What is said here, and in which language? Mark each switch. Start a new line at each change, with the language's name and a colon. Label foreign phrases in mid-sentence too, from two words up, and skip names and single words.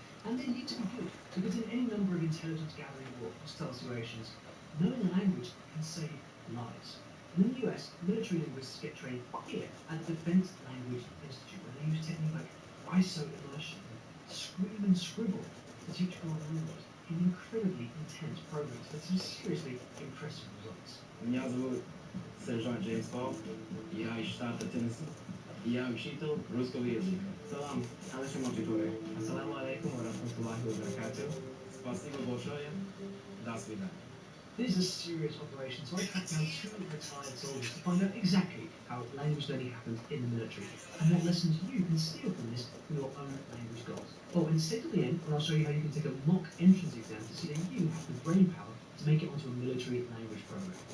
English: And they need to be good, because in any number of intelligence gathering or hostile situations, knowing a language can save lives. And in the US, military linguists get trained here at the Defense Language Institute, where they use techniques like ISO immersion and scream and scribble to teach foreign language in incredibly intense programs with some seriously impressive results.
Russian: Меня зовут сержант Джеймс Пол. Я из штата Теннесси. Я учитель русского языка. Салам, наши аудитории.
Arabic: السلام عليكم ورحمة الله وبركاته.
Russian: Спасибо большое. До свидания.
English: This is a serious operation, so I tracked down 2 retired soldiers to find out exactly how language learning happens in the military and what lessons you can steal from this for your own language goals. Oh, and stay till the end when I'll show you how you can take a mock entrance exam to see that you have the brain power to make it onto a military language program.